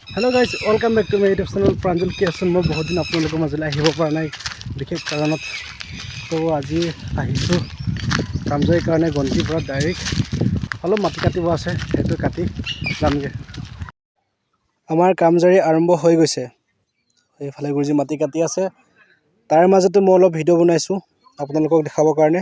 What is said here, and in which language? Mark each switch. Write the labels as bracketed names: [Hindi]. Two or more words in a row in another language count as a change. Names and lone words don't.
[English] hello guys welcome back to my YouTube channel Pranjal Creation. [Hindi] मैं बहुत दिन आपलोगों मजले [Assamese] আহিব পৰা নাই বিশেষ কাৰণত। তো আজি আহিছোঁ কামজয়ৰ কাৰণে গন্তিৰ পৰা ডাইৰেক্ট অলপ মাটি কাটিব আছে, সেইটো কাটি যামগে। আমাৰ কামজয়ী আৰম্ভ হৈ গৈছে। এইফালে গুৰুজী মাটি কাটি আছে, তাৰ মাজতে মই অলপ ভিডিঅ' বনাইছোঁ আপোনালোকক দেখাবৰ কাৰণে।